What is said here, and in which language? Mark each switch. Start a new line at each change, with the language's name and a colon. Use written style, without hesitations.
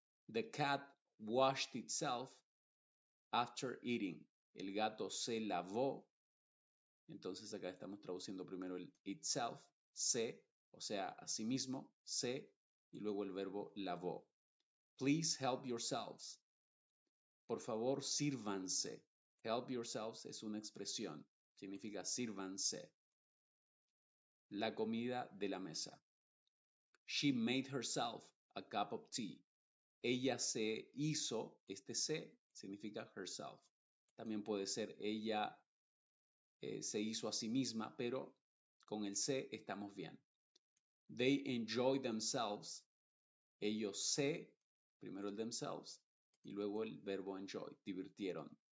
English: The cat washed itself after eating.
Spanish: El gato se lavó. Entonces acá estamos traduciendo primero el itself, se, o sea, a sí mismo, se, y luego el verbo lavó.
English: Please help yourselves.
Spanish: Por favor, sírvanse. Help yourselves es una expresión, significa sírvanse. La comida de la mesa.
English: She made herself a cup of tea.
Spanish: Ella se hizo, este se significa herself. También puede ser ella se hizo a sí misma, pero con el se estamos bien.
English: They enjoy themselves.
Spanish: Ellos se, primero el themselves y luego el verbo enjoy, divirtieron.